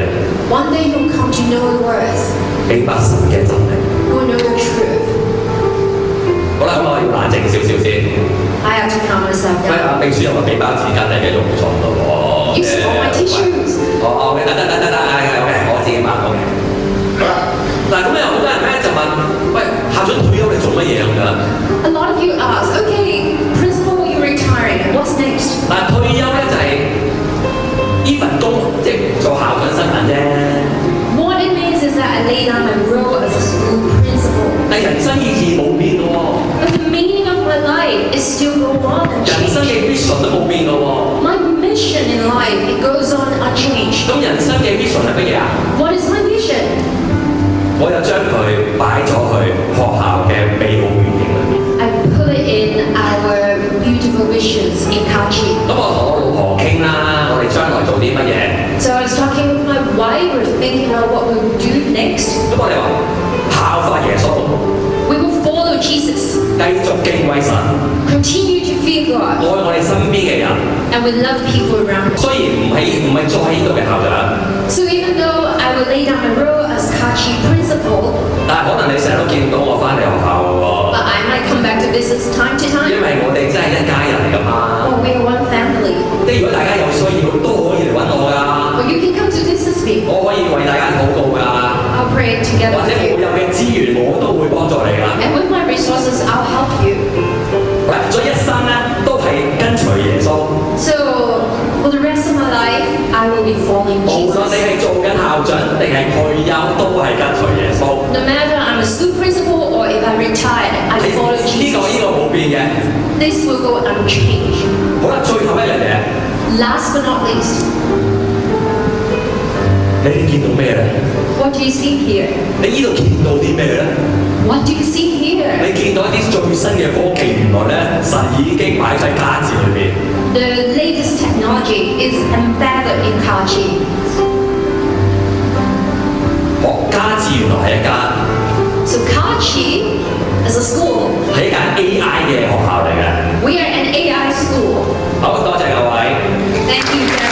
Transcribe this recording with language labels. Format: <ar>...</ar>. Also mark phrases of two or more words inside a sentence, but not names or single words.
<en>One day you'll come to know the words.</en> <yue>明白神嘅真理。</yue> <en>You'll know the truth.</en> <yue>好啦，咁我要冷靜少少先。</yue> <en>I have to calm myself</en> <yue>喂，</yue> <en>down.</en> <yue>阿秘書有個幾包紙巾喺嘅用床度喎。</yue> <en>You stole my tissues.</en> <yue>哦，OK，得，係我自己買，OK。嗱，咁有好多人咧就問，喂，校長退休你做乜嘢咁樣？</yue> <en>A lot of you ask, okay, principal, you're retiring. What's next?</en> <yue>嗱，退休咧就係呢份工，即係做校長身份啫。</yue> <en>What it means is that I lay down my role as a school principal.</en> <yue>但人生意義冇變嘅喎，</yue> <en>But the meaning of my life is still go on</en> <yue>人生</yue> <en>unchanged.</en> <yue>嘅 vision 都冇變嘅喎。</yue> <en>My mission in life, it goes on unchanged.</en> <yue>咁人生嘅 vision 係乜嘢啊？</yue> <en>What is my vision?</en> <yue>我就將佢擺咗去學校嘅美好願景裏面。</yue> <en>I put it in our beautiful visions in Kachi.</en> <yue>咁我同我老婆傾啦，我哋將來做啲乜嘢？</yue> <en>So I was talking with my wife, we were thinking about what we would do next.</en> <yue>咁我哋話效法耶穌，</yue> <en>We will follow Jesus,</en> <yue>繼續敬畏神，</yue> <en>continue to fear</en> <yue>愛</yue> <en>God,</en> <yue>我哋身邊嘅人。</yue> <en>and we love people around us.</en> <yue>雖然唔係再喺呢度嘅校長，</yue> <en>So even though I will lay down my role as Kachi principal,</en> <yue>但係可能你成日都見到我翻嚟學校嘅喎，</yue> <en>but I might come back to business time to</en> <yue>因</yue> <en>time.</en> <yue>為我哋真係一家人嚟㗎嘛。</yue> <en>Or we are one family.</en> <yue>即係如果大家有需要都可以嚟揾我㗎，</yue> <en>Or you can come to visit me.</en> <yue>我可以為大家禱告㗎，</yue> <en>I'll pray</en> <yue>或</yue> <en>together</en> <yue>者</yue> <en>with</en> <yue>我</yue> <en>you.</en> <yue>有嘅資源我都會幫助你㗎。</yue> <en>And with my resources, I'll help you.</en> <yue>嗱，所以一生咧都係跟隨耶穌。</yue> <en>So for the rest of my life, I will be following</en> <yue>無論你</yue> <en>Jesus.</en> <yue>係做緊校長定係退休，都係跟隨耶穌。</yue> <en>No matter I'm a school principal or if I retired, I</en> <yue>呢</yue> <en>follow</en> <yue>個</yue> <en>Jesus.</en> <yue>冇變嘅。</yue> <en>This will go unchanged.</en> <yue>好啦，最後一樣嘢，</yue> <en>Last but not least,</en> <yue>你哋見到咩咧？</yue> <en>what do you see here?</en> <yue>你呢度見到啲咩咧？</yue> <en>What do you see</en> <yue>你</yue> <en>here?</en> <yue>見到一啲最新嘅科技，原來咧神已經擺喺家字裏邊。</yue> <en>The latest technology is embedded in Kachi.</en> <yue>家字原來係一間</yue> <en>So Kachi, as a school,</en> <yue>係一間 AI 嘅學校嚟嘅。</yue> <en>we are an AI school.</en> <yue>好，多謝各位。</yue> <en>Thank you</en>